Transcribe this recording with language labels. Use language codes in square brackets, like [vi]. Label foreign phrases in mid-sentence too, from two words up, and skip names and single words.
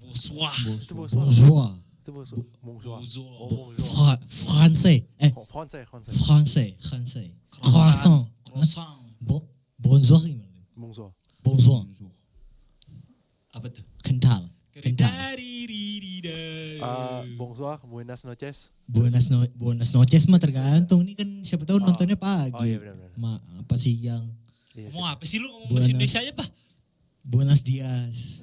[id] Bonsoir. Itu bonsoir. Bonjour. Itu bonsoir. Bonsoir. Bonjour. Oh, bonjour. Français. Français. [fr] Français. Croissant. [id] Croissant. Bonjour gimana? Bonsoir. Bonjour. Apa tuh? Kental. [es] Bonsoir, buenas noches. Buenas noches [id] mah tergantung. Ini kan siapa tahu nontonnya pagi. Oh iya benar. Apa siang. Iya, Ngomong apa sih lu ngomong Buenas. bahasa Indonesia aja, Pak? [es] Buenos dias.